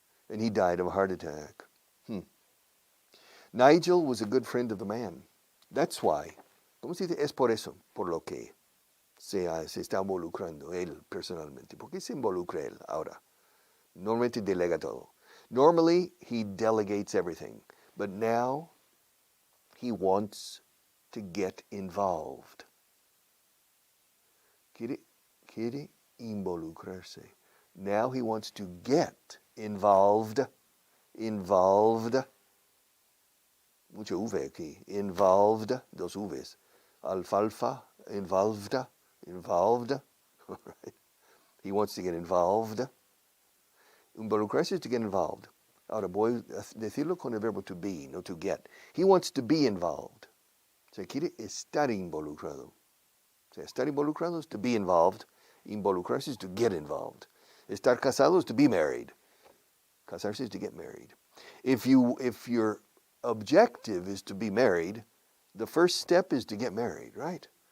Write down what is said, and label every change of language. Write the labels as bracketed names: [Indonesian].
[English] and he died of a heart attack. Nigel was a good friend of the man. That's why. [Spanish] ¿Cómo se dice? Es por eso, por lo que se está involucrando él personalmente. ¿Por qué se involucra él ahora? Normalmente delega todo. [English] Normally, he delegates everything. But now, he wants to get involved. [Spanish] Quiere involucrarse. [English] Now he wants to get involved. [Spanish] Involved. Mucho V aquí. Involved. Dos Vs. Alfalfa. Involved. Involved. [English] All right. He wants to get involved. Involucrarse is to get involved. [Spanish] Ahora voy a decirlo con el verbo to be, no to get. [English] He wants to be involved. [Spanish] Se quiere estar involucrado. O sea, estar involucrado [English] is to be involved. Involucrarse is to get involved. [Spanish] Estar casado [English] is to be married. Casarse is to get married. If your objective is to be married, the first step is to get married, right?